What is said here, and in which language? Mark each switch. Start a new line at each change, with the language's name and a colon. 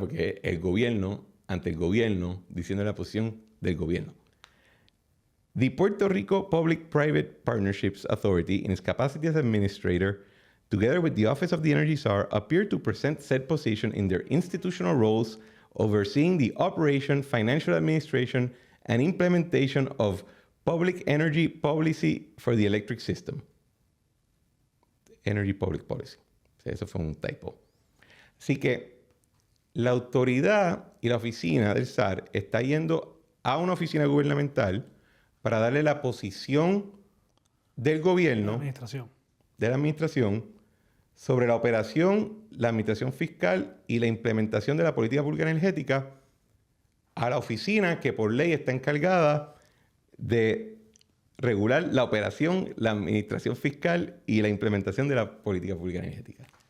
Spanish: Porque el gobierno, ante el gobierno, diciendo la posición del gobierno.
English: The Puerto Rico Public-Private Partnerships Authority, in its capacity as administrator, together with the Office of the Energy SAR, appear to present said position in their institutional roles overseeing the operation, financial administration, and implementation of public energy policy for the electric system. Energy Public Policy.
Spanish: Eso fue un typo. Así que la autoridad y la oficina del SAR está yendo a una oficina gubernamental para darle la posición del gobierno, de la administración, sobre la operación, la administración fiscal y la implementación de la política pública energética a la oficina que por ley está encargada de regular la operación, la administración fiscal y la implementación de la política pública energética.